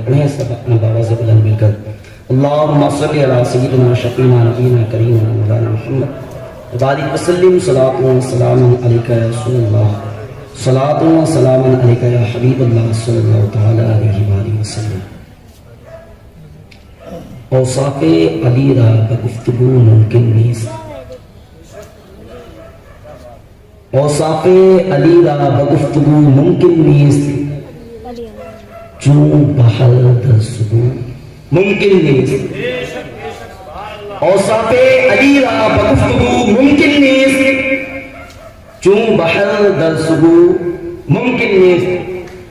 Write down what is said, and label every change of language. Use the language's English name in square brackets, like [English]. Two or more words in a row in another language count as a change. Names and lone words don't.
[Urdu] پڑھیں سب اپنا باواز بلند مل کر، [Arabic] اللہم صلی علی سیدنا شفیعنا نبینا کریمنا مولانا محمد وبارک وسلم، صلاۃ و سلام علیک یا رسول اللہ، صلاۃ و سلام علیک یا حبیب اللہ صلی اللہ تعالی علیہ وآلہ وسلم۔ [Persian] اوصاف علی را بگفتگو ممکن نیست، اوصاف علی را بگفتگو ممکن نیست، چون بحر در سبو ممکن نیست۔ اوصاف علی را بگفتگو ممکن نیست، چون بحر در سبو ممکن نیست۔